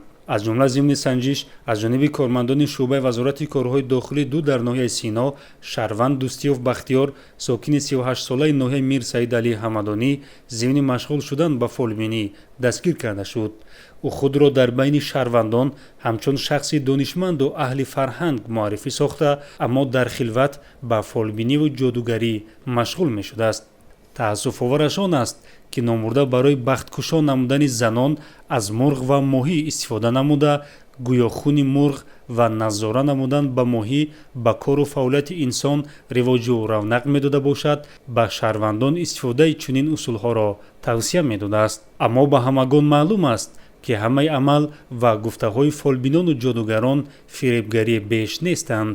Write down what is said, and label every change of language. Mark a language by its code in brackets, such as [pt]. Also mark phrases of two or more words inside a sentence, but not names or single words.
[tg] аз ҷумла зимни санҷиш аз ҷониби кормандони шӯъбаи вазорати корҳои дохилӣ ду дар ноҳияи Сино, шаҳрванд Дӯстиев Бахтиёр сокини 38 солаи ноҳияи Мир Саид Алии Ҳамадонӣ зимни машғул шудан ба фолбинӣ дастгир карда шуд. ӯ худ ро дар байни шаҳрвандон ҳамчун шахси донишманд ва аҳли фарҳанг муаррифӣ сохта, аммо дар хилват ба фолбинӣ ва ҷодугарӣ машғул мешуда аст. таассуфовараш он аст ки намурда барои بахткушо намудани занон аз мурғ ва моҳӣ истифода намуда гӯё хуни мурғ ва назора намудан ба моҳӣ ба кору фаъолияти инсон ривоҷу равнақ медода бошад, ба шаҳрвандон истифодаи чунин усулҳоро тавсия медодааст. аммо ба ҳамагон маълум аст ки ҳамаи амал ва гуфтаҳои фолбинону ҷодугарон фиребгарӣ беш нестанд.